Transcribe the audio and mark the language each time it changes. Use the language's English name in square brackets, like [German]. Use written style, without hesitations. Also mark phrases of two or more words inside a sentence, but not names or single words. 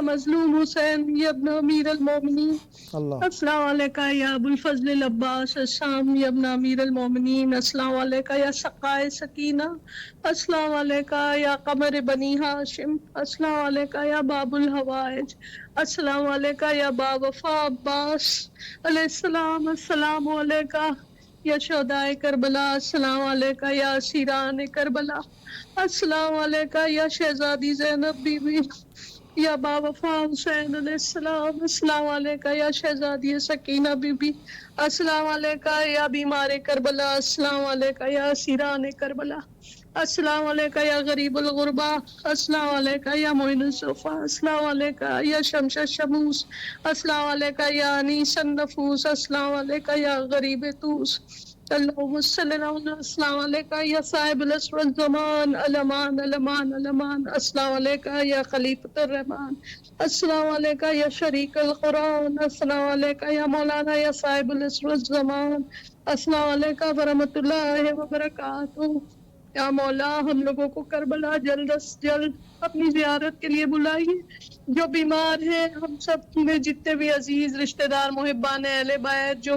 [Arabic] مظلوم حسین یا ابن امیر المومنین السلام علیکہ یا ابو الفضل العباس السلام یا ابن امیر المومنین السلام علیکہ یا سقائے سکینہ السلام علیکہ یا قمر بنی ہاشم السلام علیکہ یا باب الحوائج السلام علیکہ یا با وفا عباس علیہ السلام السلام علیکہ یا شہدائے کربلا السلام علیکہ یا اسیران کربلا السلام علیکہ یا [Urdu] شہزادی زینب بی بی [Arabic] یا با وفا حسین علیہ السلام السلام علیکہ یا [Urdu] شہزادی سکینہ بی بی [Arabic] السلام علیکہ یا بیمار کربلا السلام علیکہ یا اسیران کربلا السلام علیکہ یا غریب الغربا السلام علیکہ یا معین الصفا السلام علیکہ یا شمس الشموس السلام علیکہ یا انیس النفوس السلام علیکہ یا غریب توس اللہم صلی اللہ علیہ السلام علیکہ یا صاحب العصر الزمان الامان الامان الامان السلام علیکہ یا خلیفۃ الرحمن السلام علیکہ یا شریک القرآن السلام علیکہ یا مولانا یا صاحب العصر الزمان السلام علیکہ ورحمۃ اللہ وبرکاتہ۔ [Urdu] یا مولا ہم لوگوں کو کربلا جلد از جلد اپنی زیارت کے لیے بلائیے، جو بیمار ہیں ہم سب میں جتنے بھی عزیز رشتہ دار محبان اہل بیت جو